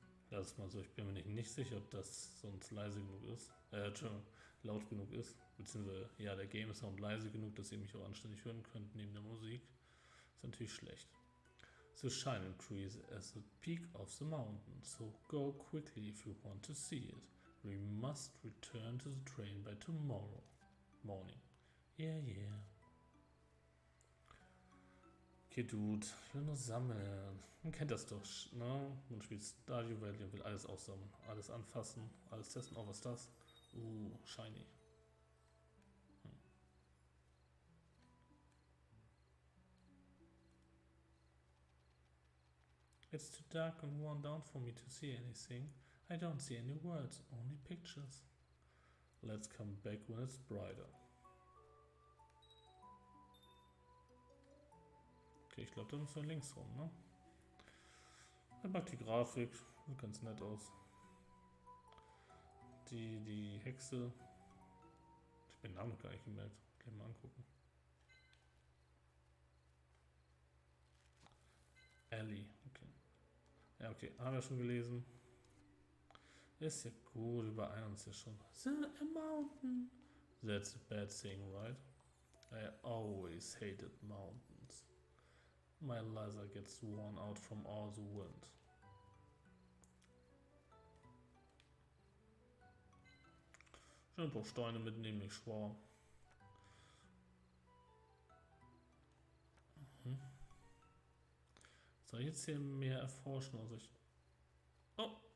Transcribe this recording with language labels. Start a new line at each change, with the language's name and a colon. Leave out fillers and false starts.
German: Das ist mal so, ich bin mir nicht sicher, ob das sonst leise genug ist. Laut genug ist. Beziehungsweise, ja, der Game Sound leise genug, dass ihr mich auch anständig hören könnt neben der Musik. Ist natürlich schlecht.
English: The shining tree is at the peak of the mountain, so go quickly if you want to see it. We must return to the train by tomorrow morning. Yeah.
German: Okay, Dude, ich will nur sammeln. Man kennt das doch, ne? Man spielt Stardew Valley und will alles aussammeln, alles anfassen, alles testen. Oh, was ist das? Shiny.
English: It's too dark and worn down for me to see anything. I don't see any words, only pictures. Let's come back when it's brighter.
German: Okay, ich glaube, da müssen wir links rum, ne? Er mag die Grafik, sieht ganz nett aus. Die Hexe. Ich hab den Namen noch gar nicht gemerkt. Gleich mal angucken. Ellie, okay. Ja, okay, haben wir schon gelesen. Ist ja gut, überein uns ja schon.
English: The a mountain. That's a bad thing, right? I always hated mountains. My leather gets worn out from all the wind.
German: Ich will ein paar Steine mitnehmen, nicht schwor. Soll ich jetzt hier mehr erforschen? Also ich. Oh!